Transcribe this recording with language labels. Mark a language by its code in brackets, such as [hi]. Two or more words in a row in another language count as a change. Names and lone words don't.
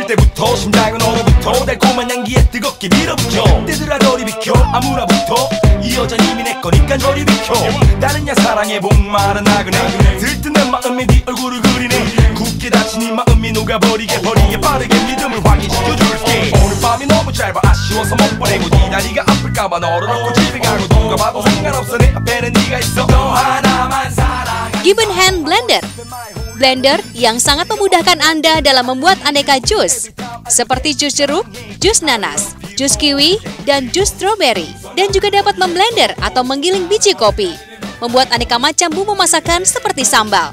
[ko] 때부터 심장은 얼어붙어 달콤한 향기에 뜨겁게 밀어붙여 때들아 저리 비켜 아무나부터 이 여자는 이미 내 거니까 저리 비켜 다른 야 사랑에 목마른 나그네 들뜬 내 마음에 네 얼굴을 그리네 굳게 닫힌 이 마음이 녹아버리게 빠르게 믿음을 확인시켜줄게 오늘 밤이 너무 짧아 아쉬워서 못 보내고 네 다리가 아플까봐 너를 얻고 집에 가고 누가 봐도 상관없어 내 앞에는 네가 있어 너 하나만 사랑해 [id] Gibbon Hand Blender. Blender yang sangat memudahkan Anda dalam membuat aneka jus, seperti jus jeruk, jus nanas, jus kiwi, dan jus strawberry. Dan juga dapat memblender atau menggiling biji kopi, membuat aneka macam bumbu masakan seperti sambal.